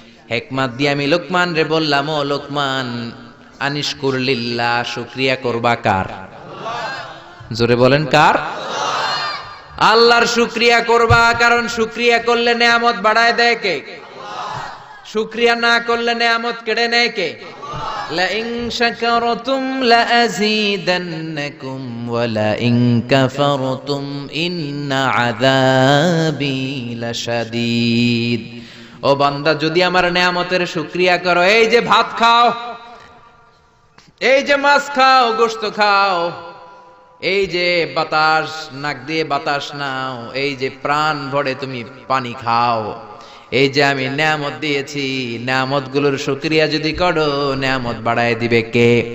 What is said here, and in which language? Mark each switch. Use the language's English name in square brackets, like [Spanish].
[Bangla] হিকমত দিয়ে আমি লোকমান রে বললাম, ও লোকমান, [Arabic] আনিশকুর লিল্লাহ, [Bangla] শুকরিয়া করবা কার? জোরে বলেন, কার? আল্লাহর শুকরিয়া করবা, কারণ শুকরিয়া করলে নেয়ামত বাড়ায় দেয় কে? শুকরিয়া না করলে নেয়ামত কেড়ে নেয় কে? [Arabic] لئن شكرتم لأزيدنكم ولئن كفرتم إن عذابي لشديد। [Bangla] ও বান্দা, যদি আমার নেয়ামতের শুকরিয়া করো, এই যে ভাত খাও, এই যে মাছ খাও, গোশত খাও, এই যে বাতাস নাক দিয়ে বাতাস নাও, এই যে প্রাণ ভরে তুমি পানি খাও, এই যে আমি নেয়ামত দিয়েছি, নেয়ামতগুলোর শুকরিয়া যদি করো, নেয়ামত বাড়ায় দিবে কে?